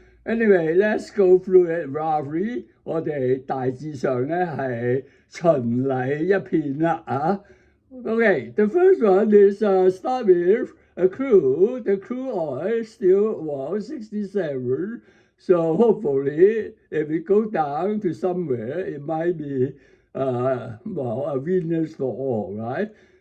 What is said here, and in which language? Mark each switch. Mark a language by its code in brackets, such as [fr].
[en] Anyway, let's go through it roughly。 [yue] 我哋大致上咧係巡禮一片啦啊。 [en] Okay, the first one is start with crude. The crude oil still was 67. So hopefully, if it go down to somewhere, it might be a weakness for all, right?